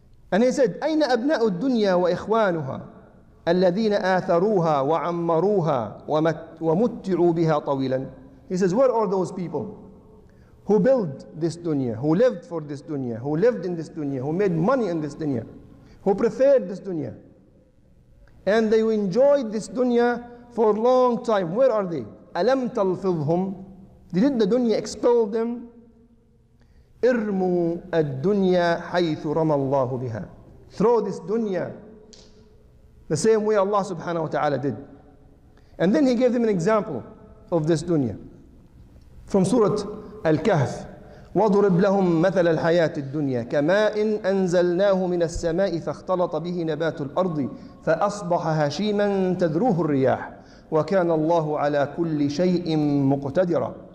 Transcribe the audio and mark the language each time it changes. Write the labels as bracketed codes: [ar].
[en] And he said, [ar] أَيْنَ أَبْنَاءُ الدُّنْيَا وَإِخْوَانُهَا الذين آثروها وعمروها ومتعوا بها طويلا. [en] He says, where are those people who built this dunya, who lived for this dunya, who lived in this dunya, who made money in this dunya, who preferred this dunya, and they enjoyed this dunya for a long time? Where are they? [ar] ألم تلفظهم. [en] Did the dunya expel them? [ar] ارموا الدنيا حيث رمى الله بها. [en] Throw this dunya the same way Allah subhanahu wa ta'ala did. And then he gave them an example of this dunya from Surah Al-Kahf. [ar] وَضُرِبْ لَهُمْ مَثَلَ الْحَيَاةِ الدُّنْيَا كَمَاءٍ أَنزَلْنَاهُ مِنَ السَّمَاءِ فَاخْتَلَطَ بِهِ نَبَاتُ الْأَرْضِ فَأَصْبَحَ هَشِيمًا تَذْرُوهُ الرِّيَاحُ وَكَانَ اللَّهُ عَلَى كُلِّ شَيْءٍ مُقْتَدِرًا.